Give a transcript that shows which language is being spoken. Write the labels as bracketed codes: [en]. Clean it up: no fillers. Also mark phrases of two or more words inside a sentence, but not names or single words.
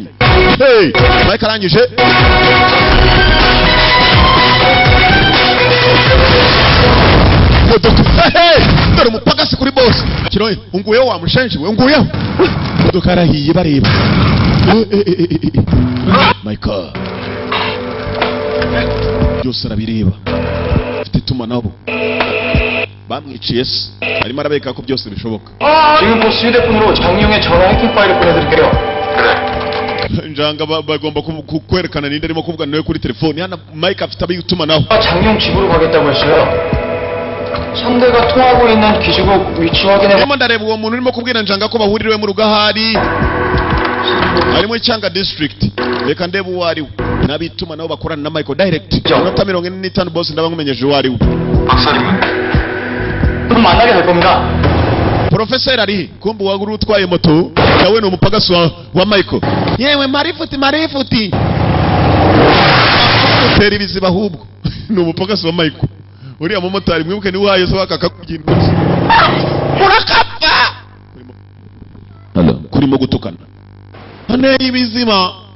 [rw] Hey, Michael arangije modoka, hey, dore umupagasi kuri boss kiroye, unguyeho wamushenje we, unguyeho modoka arahiye bareba. Michael byose arabireba, afite itumanaho, bamwiciye se, arimo arabeka ko byose bishoboka. [ko] 지금 보스 휴대폰으로 장용의 전화 해킹 파일을 보내드릴게요. [rw] njanga bagomba kwerekana ninde arimo kuvugana nawe kuri telefone. hano Mike afite abitumanaho. [ko] 장용 집으로 가겠다고 했어요. 상대가 통하고 있는 기지국 위치 확인해. [rw] ndimo ndareba uwo muntu urimo kubwira njanga ko bahuririwe mu rugahari, harimo Icyanga district. reka ndebe uwo ari we, n'abitumanaho bakorana na Michael direct. minota 45 boss ndabankumenyeje uwo ari we. [ko] 박사님은 그럼 만나게 될 겁니다. [rw] Professor ari kumbe waguru utwaye moto nawe ni umupagasi wa Michael. yewe marifuti utera ibiziba ahubwo ni umupagasi wa Michael. uriya mumotari mwibuke ni wayo so akakugina urakapfa kurimo gutukana ane ibizima.